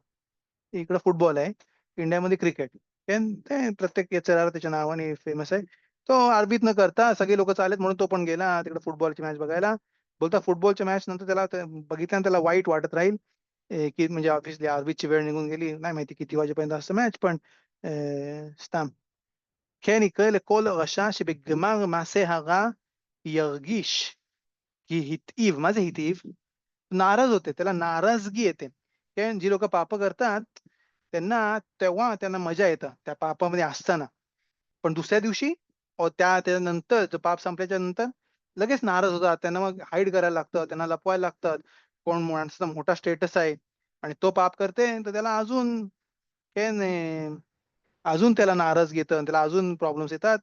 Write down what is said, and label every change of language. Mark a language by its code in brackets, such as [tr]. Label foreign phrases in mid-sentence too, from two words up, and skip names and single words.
[mr] इकडं फुटबॉल आहे, इंडियामध्ये क्रिकेट. ते प्रत्येक याचं त्याच्या नावाने फेमस आहे. तो आरबीत न करता सगळे लोक चालेत म्हणून तो पण गेला तिकडे फुटबॉलची मॅच बघायला. बोलता फुटबॉलच्या मॅच नंतर त्याला बघितल्यानं त्याला वाईट वाटत राहील, की म्हणजे ऑब्व्हियसली आरबीची वेळ निघून गेली. नाही माहिती किती वाजेपर्यंत असतं मॅच, पण [he] סתם. כן יקרה לכל רשע שבגמר מעשה הרע ירגיש [mr] की [he] התעצב. מה זה התעצב? [mr] नाराज होते, त्याला नाराजगी येते. कारण जी लोक पाप करतात तेव्हा त्यांना मजा येतं त्या पापामध्ये असताना. पण दुसऱ्या दिवशी त्यानंतर पाप संपल्याच्या नंतर लगेच नाराज होतात. त्यांना मग हाईड करायला लागतं, त्यांना लपवायला लागतात. कोण माणसाचा मोठा स्टेटस आहे आणि तो पाप करते तर त्याला अजून काय नाही, अजून त्याला नाराज घेतं, त्याला अजून प्रॉब्लेम्स येतात.